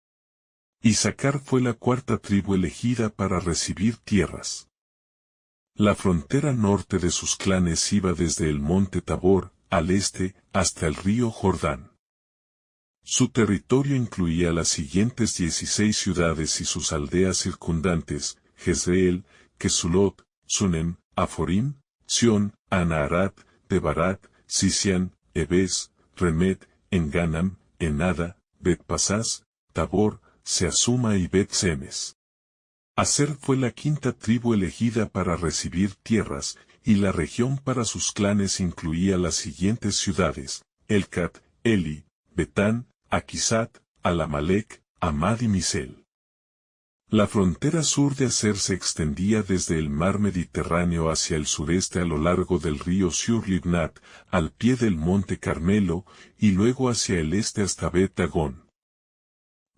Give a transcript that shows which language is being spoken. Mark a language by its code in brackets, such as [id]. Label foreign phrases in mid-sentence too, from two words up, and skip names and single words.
[es] Isacar fue la cuarta tribu elegida para recibir tierras. La frontera norte de sus clanes iba desde el monte Tabor, al este, hasta el río Jordán. Su territorio incluía las siguientes 16 ciudades y sus aldeas circundantes: Jezreel, Kesulot, Sunem, Aforim, Sión, Anaharat, Debarat, Sisian, Ebes, Remet, Enganam, Enada, Bet-Pasás, Tabor, Seasuma y Bet-Semes. Aser fue la quinta tribu elegida para recibir tierras, y la región para sus clanes incluía las siguientes ciudades: Elcat, Eli, Betán, Aquisat, Alamalec, Amad y Misel. La frontera sur de Aser se extendía desde el mar Mediterráneo hacia el sureste a lo largo del río Shur-Libnat, al pie del monte Carmelo, y luego hacia el este hasta Bet-Dagón.